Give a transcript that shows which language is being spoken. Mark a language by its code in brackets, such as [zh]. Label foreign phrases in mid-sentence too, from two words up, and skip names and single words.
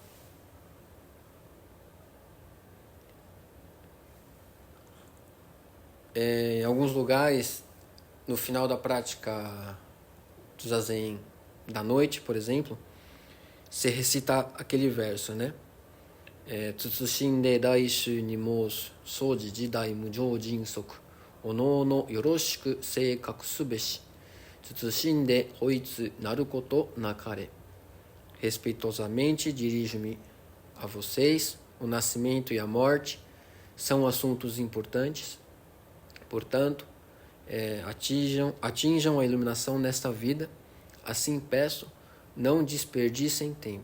[pt] Em alguns lugares, no final da prática do Zazen da noite, por exemplo, você recita aquele verso, né? [ja] 謹んで 大衆 に 白す 生死 事大 無常 迅速 各 宜しく 醒覚 すべし 謹んで 放逸 なること 勿れ. [pt] Respeitosamente dirijo-me a vocês. O nascimento e a morte são assuntos importantes. Portanto, atinjam a iluminação nesta vida. Assim peço, não desperdicem tempo.